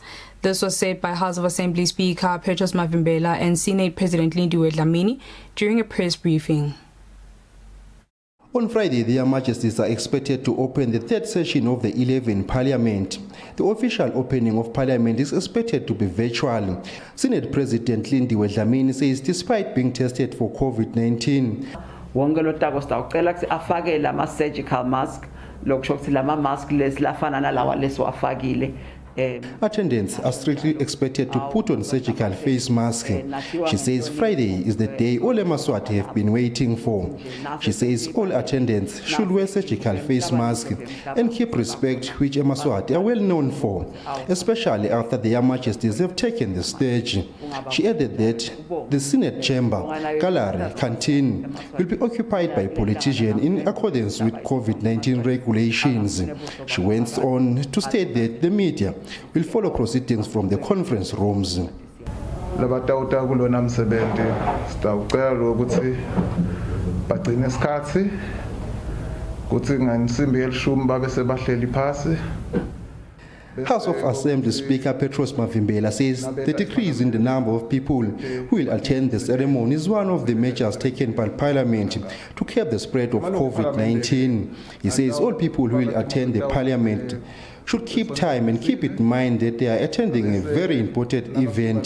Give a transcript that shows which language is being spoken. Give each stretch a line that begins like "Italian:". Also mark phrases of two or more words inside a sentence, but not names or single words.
English: This was said by House of Assembly Speaker Petros Mavimbela and Senate President Lindiwe Dlamini during a press briefing. On Friday, their Majesties are expected to open the third session of the 11th Parliament. The official opening of Parliament is expected to be virtual. Senate President Lindiwe Dlamini says despite being tested for COVID-19,
Swati: wonke lo tako sitawucela ukuthi afake lama
English: surgical mask
Swati: lokusho ukuthi lama mask lesilafana nalawa lesiwafakile.
English: Attendants are strictly expected to put on surgical face masks. She says Friday is the day all Eswatini have been waiting for. She says all attendants should wear surgical face masks and keep respect, which Eswatini are well known for, especially after their Majesties have taken the stage. She added that the Senate chamber, gallery, canteen will be occupied by politicians in accordance with COVID-19 regulations. She went on to state that the media will follow proceedings from the conference rooms.
Swati: Labatawuta kulona msebenzi sitawucela ukuthi bagcine isikhathi ukuthi ngensimbi yelishumi babe sebahleli phasi.
English: House of Assembly Speaker Petros Mavimbela says the decrease in the number of people who will attend the ceremony is one of the measures taken by Parliament to curb the spread of COVID-19. He says all people who will attend the Parliament should keep time and keep in mind that they are attending a very important event.